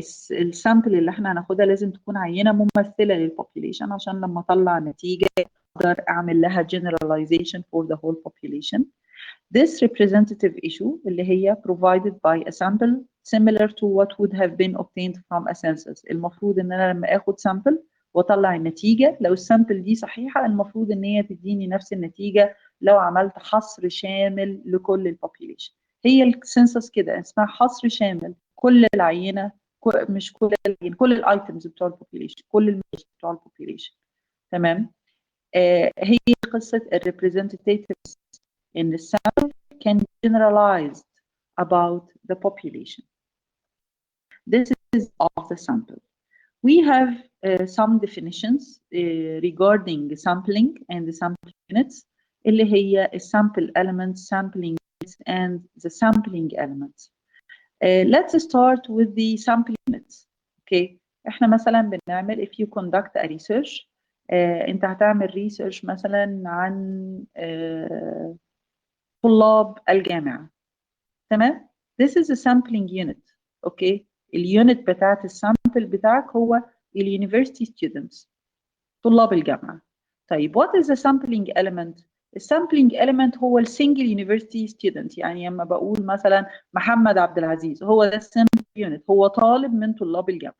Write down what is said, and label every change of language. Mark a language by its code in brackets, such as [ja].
[ar] السامبل اللي احنا هناخدها لازم تكون عينة ممثلة للpopulation عشان لما اطلع نتيجة اقدر اعمل لها [en] generalization for the whole population. This representative issue [ar] اللي هي [en] provided by a sample similar to what would have been obtained from a census. [ar] المفروض ان انا لما اخد sample واطلع النتيجة، لو السامبل دي صحيحة المفروض ان هي تديني نفس النتيجة لو عملت حصر شامل لكل البوبيليشن. هي السنسس كده اسمها حصر شامل، كل العينة، مش كل العينة، كل الايتمز بتوع البوبيليشن، كل الميجر بتوع البوبيليشن. تمام. هي قصة الريبريزنتيفز [en] in the sample can be generalized about the population. This is of the sample. We have some definitions regarding the sampling and the sample units [ar] اللي هي [en] sample elements, sampling units, and the sampling elements. Let's start with the sampling units. Okay. [ar] احنا مثلا بنعمل [en] if you conduct a research [ar] انت هتعمل research مثلا عن طلاب الجامعة. [en] تمام. This is a sampling unit. Okay. [ar] اليونت بتاعت السامبل بتاعك هو اليونيفرسيتي students، طلاب الجامعة. [en] طيب what is the sampling element؟ السامبلينج element هو السنجل يونيفرسيتي ستودنت. [ar] يعني لما بقول مثلا محمد عبد العزيز هو ده السامبل يونت، هو طالب من طلاب الجامعة.